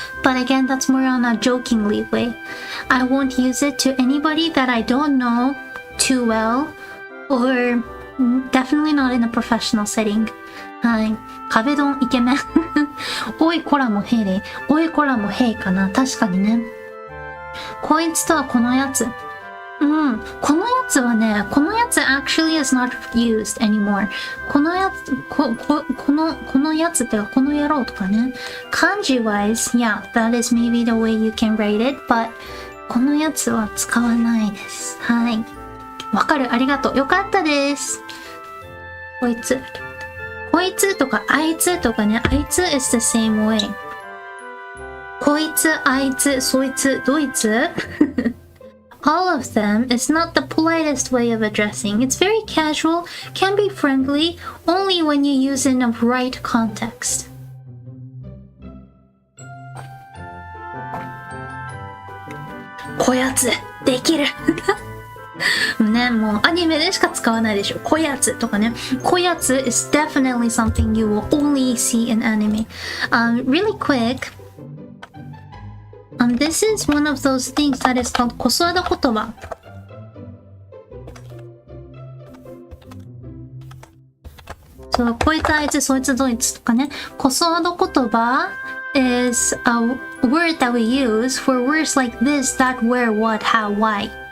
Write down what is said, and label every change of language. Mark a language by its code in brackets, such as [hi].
[en] But again, that's more on a jokingly way. I won't use it to anybody that I don't know too well, or definitely not in a professional setting. [ja] はい。壁ドンイケメン。おいこらもヘイで。おいこらもヘイかな。確かにね。こいつとはこのやつ。このやつはね、 [en] このやつ actually is not used anymore. [ja] このやつ、このやつってかこの野郎とかね。 [en] 漢字 wise, yeah, that is maybe the way you can write it, but [ja] このやつは使わないです。はい。わかる、ありがとう。よかったです。こいつ。こいつとかあいつとかね、あいつ [en] is the same way. こいつ、あいつ、そいつ、どいつAll of them is not the politest way of addressing. It's very casual, can be friendly, only when you use it in a right context. [ja] こやつ、できるね、もうアニメでしか使わないでしょ。こやつとかね。 [en] こやつ is definitely something you will only see in anime. Really quick, this is one of those things that is called こそわだ言葉。 [ja] そう、こいつあいつそいつどいつとかね。 [en] こそわだ言葉 is a word that we use for words like this, that, where, what, how, why.